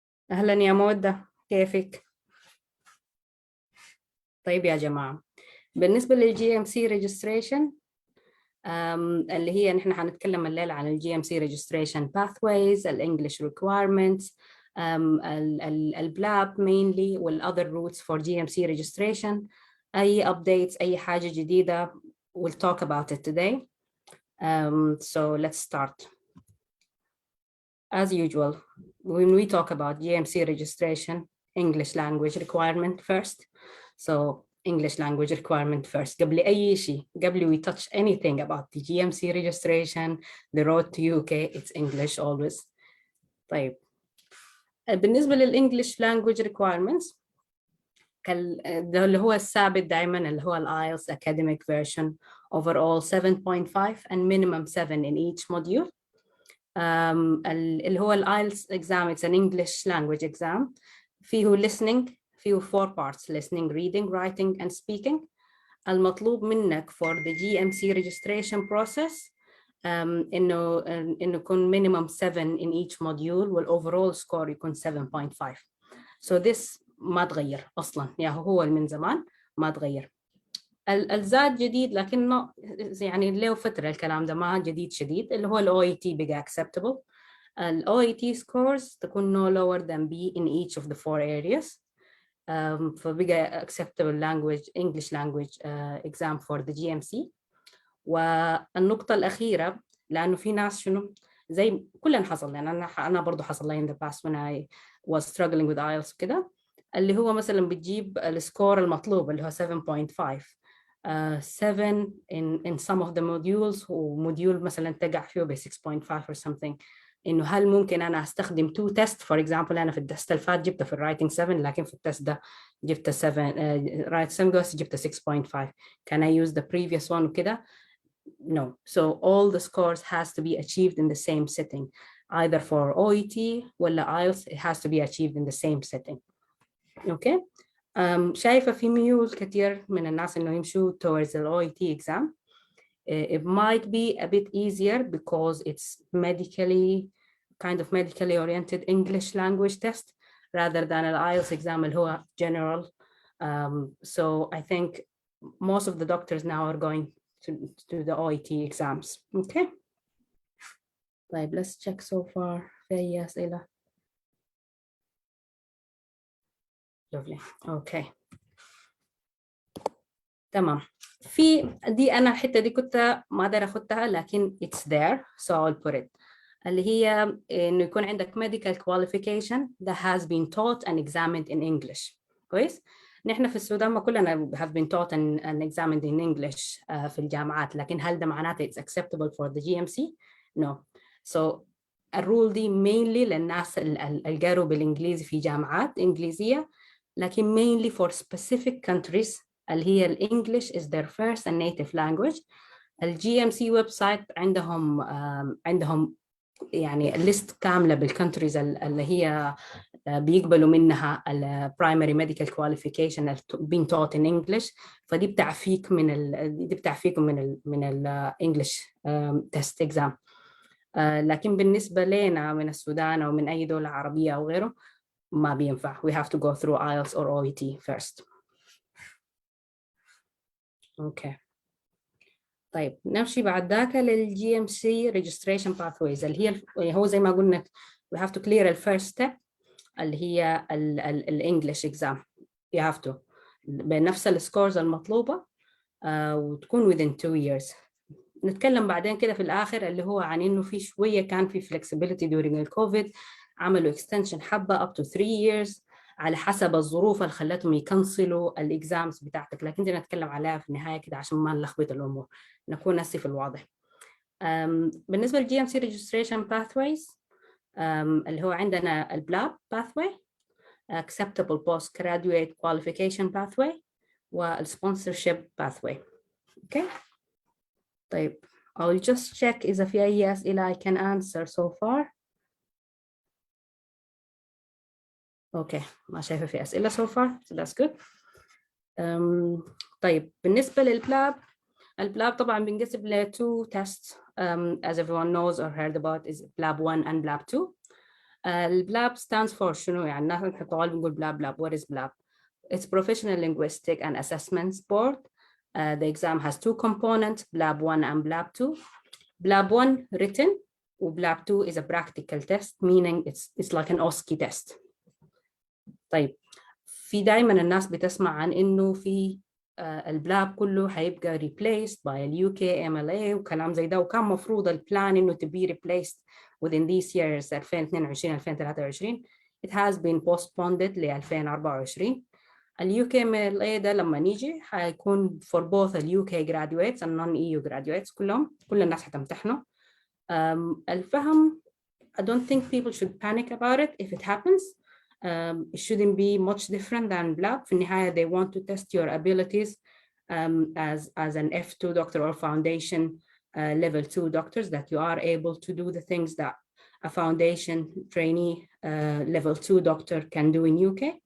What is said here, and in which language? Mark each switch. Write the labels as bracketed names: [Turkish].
[Arabic] أهلا يا مودة، كيفك؟ طيب يا جماعة، بالنسبة لل GMC registration اللي هي نحن هنتكلم الليلة عن ال GMC registration pathways، ال English requirements، ال BLAB mainly وال [English] other routes for GMC registration. أي updates، [Arabic] أي حاجة جديدة [English] we'll talk about it today. So let's start. As usual, when we talk about GMC registration, English language requirement first. So English language requirement first. [Arabic] قبل أي شيء، قبل [English] we touch anything about the GMC registration, the road to UK, it's English always. [Arabic] طيب بالنسبة للإنجليش language requirements، ده اللي هو الثابت دائما، اللي هو الIELTS academic version [English] overall 7.5 and minimum 7 in each module. اللي هو الIELTS exam, it's an English language exam. فيه listening، فيه 4 parts: listening, reading, writing and speaking. [Arabic] المطلوب منك [English] for the GMC registration process إنه يكون minimum 7 in each module والoverall score يكون 7.5. So this [Arabic] ما تغير أصلاً، يعني هو من زمان ما تغير. الزاد جديد لكنه يعني له فترة، الكلام ده ما جديد شديد، اللي هو ال OET بقى acceptable. [English] ال OET scores تكون no lower than B in each of the 4 areas. فبقى acceptable language English language exam for the GMC. [Arabic] والنقطة الأخيرة، لأنه في ناس شنو زي كلنا حصل، يعني أنا برضو حصل لي [English] in the past when I was struggling with IELTS [Arabic] كده، اللي هو مثلا بتجيب السكور المطلوب اللي هو 7.5 7 in some of the modules، وموديول مثلا تقع فيه ب 6.5 or something. إنه هل ممكن أنا أستخدم [English] 2 tests for example؟ [Arabic] أنا في التست الفات جبت في الرايتنج 7، لكن في التست ده جبت 7 رايت 7 بس جبت 6.5. [English] Can I use the previous one وكده؟ No. So all the scores has to be achieved in the same setting, either for OET ولا IELTS. It has to be achieved in the same setting. Okay. [Arabic] شايفة في ميول كتير من الناس إنه يمشوا [English] towards the OET exam. It might be a bit easier because it's medically oriented English language test rather than an IELTS exam [Arabic] اللي هو [English] general. So I think most of the doctors now are going to the OET exams. Okay. طيب let's check so far. [Arabic] في أي أسئلة؟ Lovely. [English] Okay. [Arabic] تمام. في دي أنا الحتة دي كنت ما أقدر أخدها، لكن [English] it's there so I'll put it. [Arabic] اللي هي إنه يكون عندك [English] medical qualification that has been taught and examined in English. [Arabic] كويس؟ نحن في السودان ما كلنا [English] have been taught and examined in English [Arabic] في الجامعات، لكن هل ده معناته [English] it's acceptable for the GMC؟ [Arabic] No. So الرول دي mainly للناس اللي قالوا بالإنجليزي في جامعات إنجليزية، لكن [English] mainly for specific countries [Arabic] اللي هي الإنجليش [English] is their first and native language. [Arabic] الGMC ويب سايت عندهم يعني list كاملة بالكونتريز اللي هي بيقبلوا منها ال primary medical qualification being taught in English. فدي بتعفيك من ال English test exam. لكن بالنسبة لنا من السودان أو من أي دولة عربية أو غيره ما بينفع. [English] We have to go through IELTS or OET first. Okay. [Arabic] طيب نمشي بعد ذاك للجي ام سي registration pathways اللي هي هو زي ما قلنا [English] we have to clear the first step [Arabic] اللي هي الانجليش exam. [English] you have to [Arabic] بنفس السكورز المطلوبة وتكون [English] within 2 years. [Arabic] نتكلم بعدين كده في الآخر اللي هو عن إنه في شوية كان في flexibility during الكوفيد، عملوا extension حبة [English] up to 3 years [Arabic] على حسب الظروف اللي خلتهم يكنسلوا الاكزامز بتاعتك، لكن دي نتكلم عليها في النهايه كده عشان ما نلخبط الامور، نكون نسي في الواضح. بالنسبه للجي ام سي ريجستريشن باثويز اللي هو عندنا البلاب باثوي، acceptable postgraduate qualification pathway، والسبونسرشيب باثوي. [English] okay طيب I'll just check [Arabic] إذا في أي أسئلة [English] I can answer so far. [Arabic] اوكي ما شايفه في اسئله [English] so far so that's good. [Arabic] طيب بالنسبه للبلاب، البلاب طبعا بنقسم ل 2 tests [English] as everyone knows or heard about is BLAB 1 and BLAB 2. [Arabic] البلاب stands for شنو يعني؟ نحن طوال بنقول بلاب. [English] What is BLAB? It's Professional Linguistic and Assessments Board. The exam has 2 components, BLAB 1 and BLAB 2. BLAB 1 written و BLAB 2 is a practical test meaning it's like an OSCE test. [Arabic] طيب في دائما الناس بتسمع عن انه في البلاب كله هيبقى replaced by ال UK MLA وكلام زي ده، وكان مفروض البلان انه [English] to be replaced within these years 2022 2023. It has been postponed ل 2024. [Arabic] ال UK MLA ده لما نيجي هيكون for both ال UK graduates [English] and non-EU graduates [Arabic] كل الناس هتمتحنوا. الفهم [English] I don't think people should panic about it if it happens. It shouldn't be much different than BLAB. [Arabic] في النهاية [English] they want to test your abilities as an F2 doctor or foundation level 2 doctors, that you are able to do the things that a foundation trainee level 2 doctor can do in UK.